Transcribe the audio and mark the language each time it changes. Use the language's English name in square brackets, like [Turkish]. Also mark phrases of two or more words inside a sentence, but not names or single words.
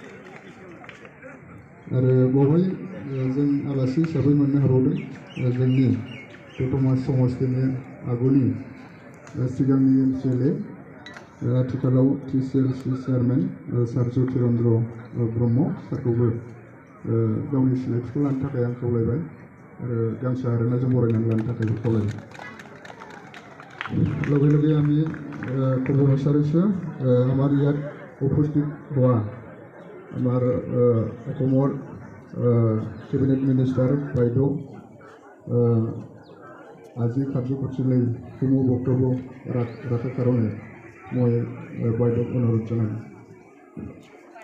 [Bodo] आरो बावहाय जों आलासि हिसाबै मोननो हाबावदों जोंनि दतमा समस्तिनि आगुनि सिगांनि MCLA आथिखालाव TCLC चेयारमेन सार ज्योतिरेन्द्र ब्रह्म सारखौबो गावनि सिनायथिखौ लानो थाखाय आं खावलायबाय आरो गांसे आर'नाइजों बरायनानै लानो थाखायबो खावलायबाय [Assamese] লগে লগে আমি ক'ব বিচাৰিছোঁ আমাৰ ইয়াত উপস্থিত হোৱা আমাৰ অসমৰ কেবিনেট মিনিষ্টাৰ বাইদেউ আজি কাৰ্যসূচীলৈ কোনো বক্তব্য ৰাখাৰ কাৰণে মই বাইদেউক অনুৰোধ জনাম